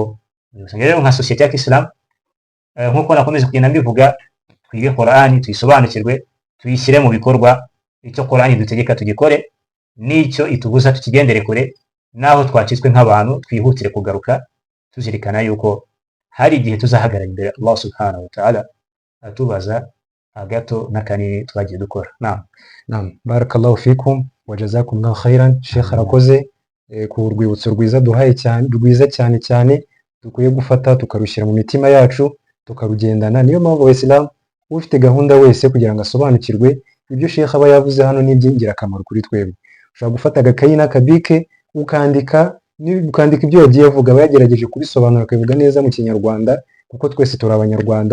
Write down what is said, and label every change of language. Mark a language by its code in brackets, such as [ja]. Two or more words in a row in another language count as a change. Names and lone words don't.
[rw] Rero nka sosiyete ya Islam, nk'uko nakomeza kugenda mbivuga, twige Qur'ani, tuyisobanukirwe, tuyishyire mu bikorwa. Icyo Qur'ani dutegeka tugikore, n'icyo itubuza tukigendere kure. Naho twakitswe nk'abantu twihutire kugaruka, tuzirikana yuko hari igihe tuzahagarara imbere Allah [ar] سبحانه وتعالى [rw] atubaza agato n'akanini twagiye dukora. [ar] بارك الله فيكم وجزاكم الله خيرا. [rw] Sheikh arakoze ku rwibutso rwiza duhaye cyane, rwiza cyane dukwiye gufata tukarushyira mu mitima yacu tukarugendana. Niyo mpamvu Abayisilamu ufite gahunda wese kugira ngo asobanukirwe ibyo Sheikh aba yavuze hano ni iby'ingirakamaro kuri twebwe. Ushobora gufata agakayi n'akabike ukandika ibyo yagiye avuga, aba yagerageje kubisobanura akabivuga neza mu Kinyarwanda, kuko twese turi Abanyarwanda.